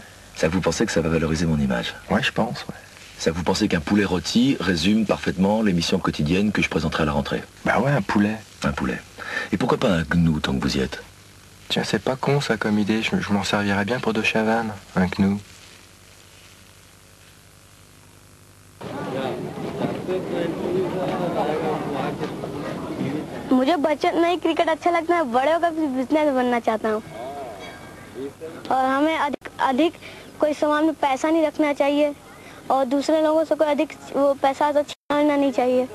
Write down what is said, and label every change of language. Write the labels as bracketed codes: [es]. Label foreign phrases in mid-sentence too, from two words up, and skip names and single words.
[fr] Ça vous pensez que ça va valoriser mon image? Ouais, je pense, ouais. Ça vous pensez qu'un poulet rôti résume parfaitement l'émission quotidienne que je présenterai à la rentrée? Bah ouais, un poulet. Un poulet. Et pourquoi pas un gnou tant que vous y êtes? Tiens, c'est pas con ça comme idée, je m'en servirais bien pour de Chavannes, un gnou. [hi] मुझे बचपन में ही क्रिकेट अच्छा लगता है, बड़े होकर बिजनेस बनना चाहता हूँ और हमें अधिक कोई सामान में पैसा नहीं रखना चाहिए और दूसरे लोगों से कोई अधिक वो पैसा तो छीनना नहीं चाहिए।